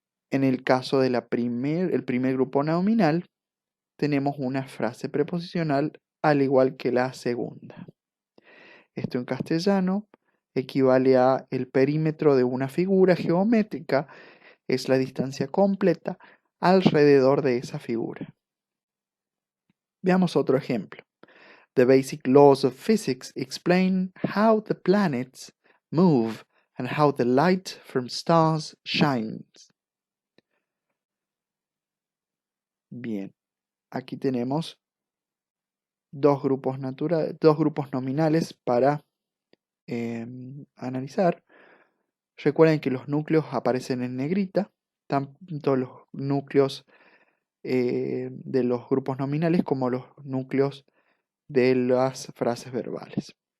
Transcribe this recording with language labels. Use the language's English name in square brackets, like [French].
[Spanish] En el caso del primer grupo nominal, tenemos una frase preposicional al igual que la segunda. Esto en castellano equivale a el perímetro de una figura geométrica, es la distancia completa alrededor de esa figura. Veamos otro ejemplo. [English] The basic laws of physics explain how the planets move and how the light from stars shines. [Spanish] Bien, aquí tenemos dos grupos nominales para analizar. Recuerden que los núcleos aparecen en negrita, tanto los núcleos de los grupos nominales como los núcleos de las frases verbales.